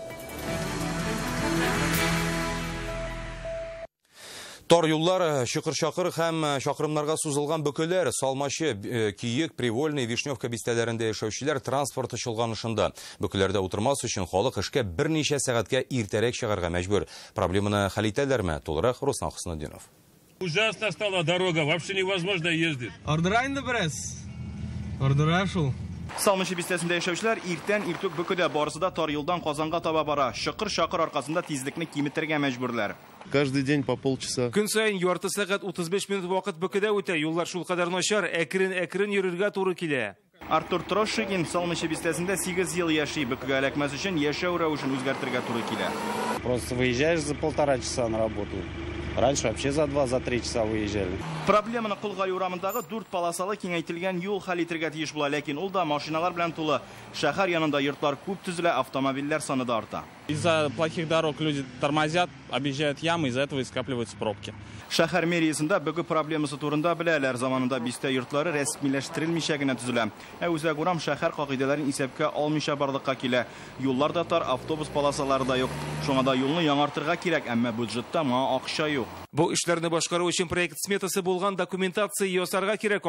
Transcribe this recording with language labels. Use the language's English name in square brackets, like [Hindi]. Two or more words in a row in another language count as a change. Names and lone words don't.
[Tatar] Тар юллар, шықыр-шақыр һәм шақырымнарга сузылган бөкеләр, Салмачы, Киек, Привольный, Вишневка бистәләрендә яшәүчеләр транспорт чолганышында. Бөкеләрдә утырмас өчен халык эшкә берничә сәгатькә иртәрәк чыгарга мәҗбүр. Проблеманы хәл итәләрме? Тулырак Руслан Хөснетдинов. [Russian] Ужасно стала дорога, вообще невозможно ездить. [Tatar] Ордыра инде бераз. Ордыра шул. Салмачы бистәсендә яшәүчеләр иртән иртүк бөкедә барысы да тар юлдан Казанга таба бара. Шықыр-шақыр аркасында тизлекне киметергә мәҗбүрләр. [Russian] Каждый день по полчаса. [Tatar] Көн саен ярты сәгать 35 минут вакыт бөкедә үтә. Юллар шул кадәр начар, әкрен йөрергә туры килә. Артур Трошигин Салмачы бистәсендә 8 ел яши. Бөкегә эләкмәс өчен яшәү рәвешен үзгәртергә туры килә. [Russian] Просто выезжаешь за 1,5 часа на работу. Раньше вообще за 2-3 часа выезжали. [Tatar] Проблеманы Кулгай урамындагы 4 полосалы киңәйтелгән юл хәл итәргә тиеш була, ләкин ул да машиналар белән тулы. Шәһәр янында йортлар күп төзелә, автомобильләр саны да арта. [Russian] Из-за плохих дорог люди тормозят, объезжают ямы, из-за этого и скапливаются пробки. [Tatar] Шәһәр мэриясында бөге проблемасы турында беләләр. Заманында бистә йортлары рәсмиләштерелмичә генә төзелә. Үзәк урам шәһәр кагыйдәләрен исәпкә алмыйча барлыкка килә. Юллар да тар, автобус полосалары да юк. Шуңа да юлны яңартырга кирәк, әмма бюджетта моңа акча юк. Бу эшләрне башкару өчен проект сметасы булган документация ясарга кирәк.